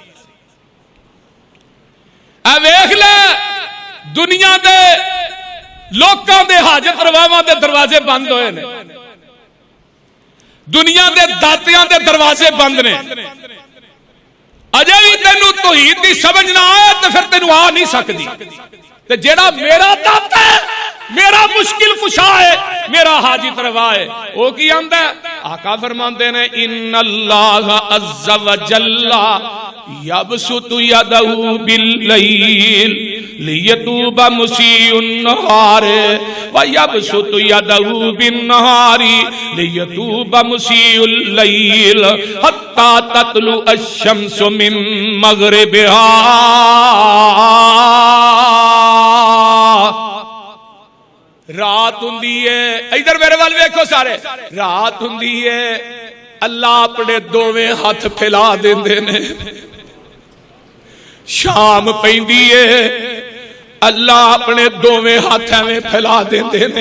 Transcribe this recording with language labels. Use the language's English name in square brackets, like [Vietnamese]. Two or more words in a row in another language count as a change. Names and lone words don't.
[Punjabi] ਆ ਵੇਖ ਲੈ, ਦੁਨੀਆ ਦੇ ਲੋਕਾਂ ਦੇ ਹਾਜਤ ਰਵਾਵਾਂ ਦੇ ਦਰਵਾਜ਼ੇ ਬੰਦ ਹੋਏ ਨੇ, ਦੁਨੀਆ ਦੇ ਦਾਤਿਆਂ ਦੇ ਦਰਵਾਜ਼ੇ ਬੰਦ ਨੇ। ਅਜੇ ਭੀ ਤੈਨੂੰ ਤੌਹੀਦ ਦੀ ਸਮਝ ਨਾ ਆਏ ਤੋ ਫਿਰ ਤੈਨੂੰ ਆ ਨਹੀਂ ਸਕਤੀ। ਤੇ ਜਿਹੜਾ ਮੇਰਾ ਦਾਤਾ ਹੈ, ਮੇਰਾ ਮੁਸ਼ਕਿਲ ਕੁਸ਼ਾ ਹੈ, ਮੇਰਾ ਹਾਜਤ ਰਵਾ ਹੈ, ਵੋ ਕੀ ਆਂਦਾ ਹੈ? ਆਕਾ ਫ਼ਰਮਾਤੇ ਨੇ [Arabic] إن الله عز وجل يبسط يده بالليل ليتوب مسيء النهار ويبسط يده بالنهار ليتوب مسيء الليل حتى تطلع الشمس من مغربها. [Punjabi] ਰਾਤ ਹੁੰਦੀ ਹੈ, ਇੱਧਰ ਮੇਰੇ ਵੱਲ ਵੇਖੋ ਸਾਰੇ, ਰਾਤ ਹੁੰਦੀ ਹੈ, ਅੱਲਾਹ ਆਪਣੇ ਦੋਵੇਂ ਹੱਥ ਫੈਲਾ ਦੇਂਦੇ ਨੇ। ਸ਼ਾਮ ਪੈਂਦੀ ਹੈ, ਅੱਲਾਹ ਆਪਣੇ ਦੋਵੇਂ ਹੱਥ ਐਵੇਂ ਫੈਲਾ ਦੇਂਦੇ ਨੇ।